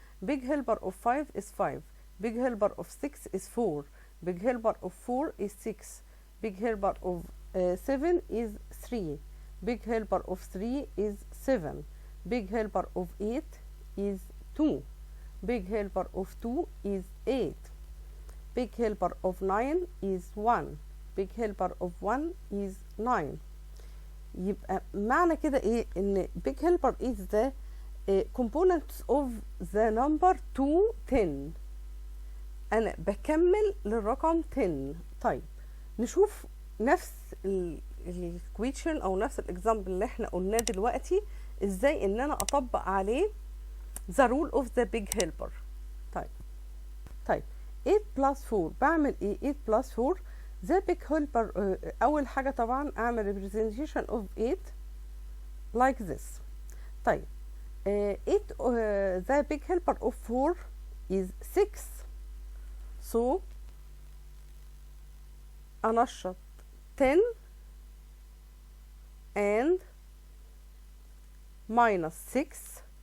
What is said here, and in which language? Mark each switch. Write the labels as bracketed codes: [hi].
[en] Big helper of 5 is 5، big helper of 6 is 4، big helper of 4 is 6، big helper of 7 is 3، big helper of 3 is 7, big helper of 8 is 2, big helper of 2 is 8, big helper of 9 is 1, big helper of 1 is 9. [ar] يبقى معنى كده ايه؟ ان [en] big helper is the components of the number to 10. [ar] انا بكمل للرقم 10. طيب نشوف نفس الكويشن او نفس الاكزامبل اللي احنا قلناه دلوقتي ازاي ان انا اطبق عليه [en] the rule of the big helper. طيب 8 plus 4 [ar] بعمل ايه؟ [en] 8 plus 4 the big helper. [ar] اول حاجة طبعا اعمل [en] representation of 8 like this. طيب 8 the big helper of 4 is 6، so [ar] انشط [en] 10 and minus 6.